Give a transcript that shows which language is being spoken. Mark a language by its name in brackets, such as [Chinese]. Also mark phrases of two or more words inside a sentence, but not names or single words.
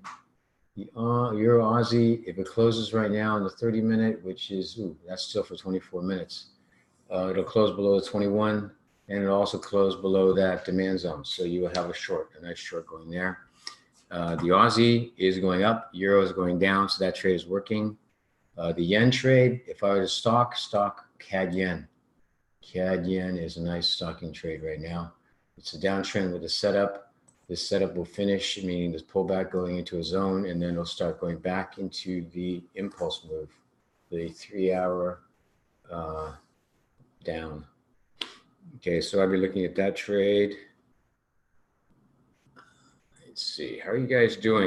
[English] The Euro Aussie, if it closes right now in the 30-minute, which is, that's still for 24 minutes. It'll close below the 21, and it'll also close below that demand zone. So you will have a nice short going there. The Aussie is going up, Euro is going down, so that trade is working. The yen trade, if I were to stock CAD yen. CAD yen is a nice stocking trade right now. It's a downtrend with a setup. This setup will finish, meaning this pullback going into a zone, and then it'll start going back into the impulse move, the 3-hour down. Okay, so I'll be looking at that trade. Let's see, how are you guys doing?